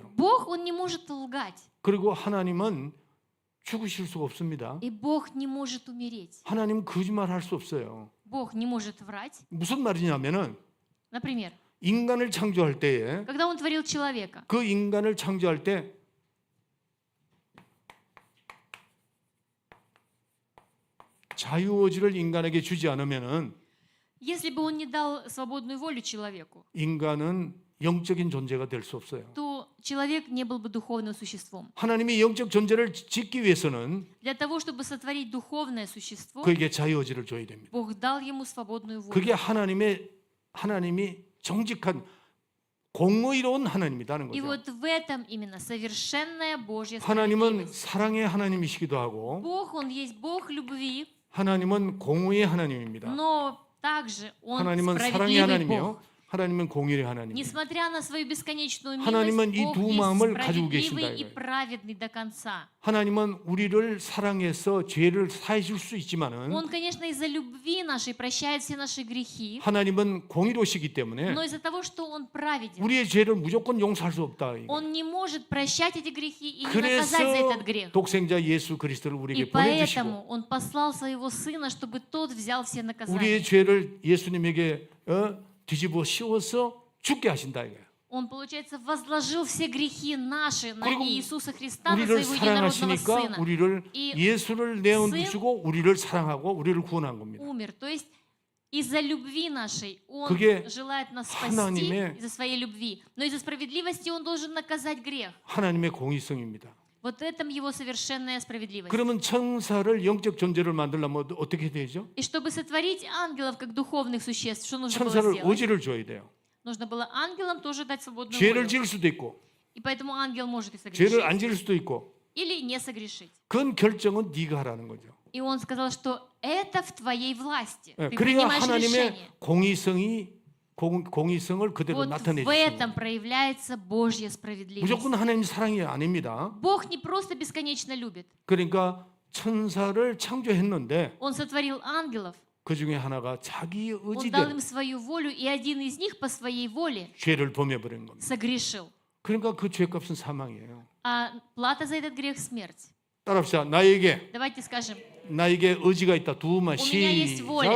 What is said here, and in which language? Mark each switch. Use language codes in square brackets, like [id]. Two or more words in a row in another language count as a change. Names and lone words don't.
[ru] Бог, Он не может лгать, [ko] 그리고 하나님은 죽으실 수가 없습니다. [ru] и Бог не может умереть. [ko] 하나님은 거짓말 할 수 없어요. [ru] Бог не может врать. [ko] 무슨 말이냐면은 [ru] Например, [ko] 인간을 창조할 때에 [ru] когда Он творил человека, [ko] 그 인간을 창조할 때 자유의지를 인간에게 주지 않으면은 [ru] если бы Он не дал свободную волю человеку, [ko] 인간은 영적인 존재가 될 수 없어요. [ru] то человек не был бы духовным существом. [ko] 하나님이 영적 존재를 짓기 위해서는 [ru] Для того, чтобы сотворить духовное существо, [ko] 그에게 자유의지를 줘야 됩니다. [ru] Бог дал ему свободную волю. [ko] 그게 하나님이 정직한 공의로운 하나님이라는 [ru] И [ko] 거죠. [ru] вот в этом именно совершенная Божья [ko] 하나님은 [ru] справедливость. [ko] 사랑의 하나님이시기도 하고 [ru] Бог, Он есть Бог любви, [ko] 하나님은 공의의 하나님입니다. [ru] но также Он [ko] 하나님은 사랑의 [ru] справедливый [ko] 하나님이요. [ru] Бог. [ko] 하나님은 공의의 하나님. [ru] Несмотря на свою бесконечную [ko] 하나님은 [ru] милость, [ko] 이 [ru] Бог [ko] 두 [ru] есть [ko] 마음을 가지고 [ru] справедливый [ko] 계신다 [ru] и [ko] 이거예요. [ru] праведный до конца. [ko] 하나님은 우리를 사랑해서 죄를 사해 줄 수 있지만은 [ru] Он, конечно, из-за любви нашей прощает все наши грехи, [ko] 하나님은 공의로시기 때문에 [ru] но из-за того, что Он праведен, [ko] 우리의 죄를 무조건 용서할 수 없다. 이거예요. [ru] Он не может прощать эти грехи и не наказать за [ko] 그래서 [ru] этот грех. [ko] 독생자 예수 그리스도를 [ru] И [ko] 우리에게 보내주시고 [ru] поэтому Он послал Своего Сына, чтобы Тот взял все наказания. [ko] 우리의 죄를 예수님에게 뒤집어 씌워서 죽게 하신다 이거예요. [ru] Он, получается, возложил все грехи наши на [ko] 그리고 [ru] Иисуса Христа, на [ko] 우리를 [ru] Своего единородного [ko] 사랑하시니까 [ru] Сына. [ko] 우리를 이 예수를 내어주시고 우리를 사랑하고 우리를 구원한 겁니다. [ru] Умер. То есть из-за любви нашей Он [ko] 그게 [ru] желает нас спасти [ko] 하나님의- [ru] из-за своей любви. Но из-за справедливости Он должен наказать грех. [ko] 하나님의 공의성입니다. [ru] Вот этом Его совершенная справедливость. [ko] 그러면 천사를 영적 존재를 만들려면 어떻게 되죠? [ru] И чтобы сотворить ангелов как духовных существ, что нужно было [ko] 천사를 [ru] сделать? [ko] 의지를 줘야 돼요. [ru] Нужно было ангелам тоже дать свободную [ko] 죄를 [ru] волю. [ko] 지을 수도 있고 [ru] И И поэтому ангел может и [ko] 죄를 [ru] согрешить [ko] 안 지을 수도 있고 [ru] или не согрешить. [ko] 그건 결정은 네가 하라는 거죠. [ru] И он сказал, что это в твоей власти. [ko] 예, [ru] Ты [ko] 그래야 [ru] принимаешь решение. [ko] 하나님의 공의성을 그대로 [ru] Вот [ko] 나타내 [ru] в этом [ko] 주시는 거예요. [ru] проявляется Божья справедливость. [ko] 무조건 하나님 사랑이 아닙니다. [ru] Бог не просто бесконечно любит. [ko] 그러니까 천사를 창조했는데 [ru] Он сотворил ангелов, [ko] 그 중에 하나가 자기 [ru] он дал [ko] 의지대로 [ru] им свою волю, и один из них по своей воле [ko] 죄를 범해버린 겁니다. [ru] согрешил. [ko] 그러니까 그 죄값은 사망이에요. [ru] А плата за этот грех — смерть. [ko] 따라합시다. 나에게 [ru] Давайте скажем, [ko] 의지가 있다. 두 번 [ru] меня есть воля.